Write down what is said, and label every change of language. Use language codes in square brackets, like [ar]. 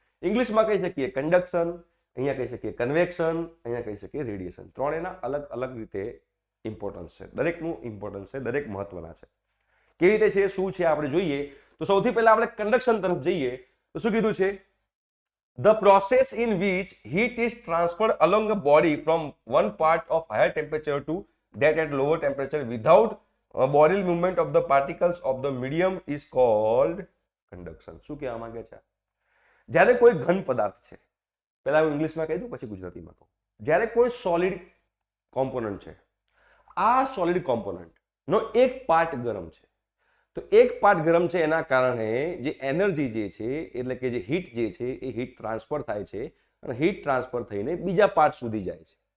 [gu] ઇંગ્લિશમાં કહી શકીએ કંડક્શન, અહીંયા કહી શકીએ કન્વેક્શન, અહીંયા કહી શકીએ રેડિયેશન. ત્રણેયના અલગ અલગ રીતે ઇમ્પોર્ટન્સ છે. દરેકનું ઇમ્પોર્ટન્સ છે, દરેક મહત્વના છે. કેવી રીતે છે, શું છે આપણે જોઈએ. તો સૌથી પહેલા આપણે કંડક્શન તરફ જઈએ તો શું કીધું છે? [en] The process in which heat is transferred along a body from one part of higher temperature to that at lower temperature without bodily movement of the particles of the medium is called conduction. [gu] શું કહેવા માંગે છે? જ્યારે કોઈ ઘન પદાર્થ છે, પહેલા હું ઇંગ્લિશમાં કહી દઉં પછી ગુજરાતીમાં કહું. જ્યારે કોઈ સોલિડ કોમ્પોનન્ટ છે, આ સોલિડ કોમ્પોનન્ટનો એક પાર્ટ ગરમ છે, તો એક પાર્ટ ગરમ છે એના કારણે જે એનર્જી જે છે એટલે કે જે હીટ જે છે એ હીટ ટ્રાન્સફર થાય છે અને હીટ ટ્રાન્સફર થઈને બીજા પાર્ટ સુધી જાય છે.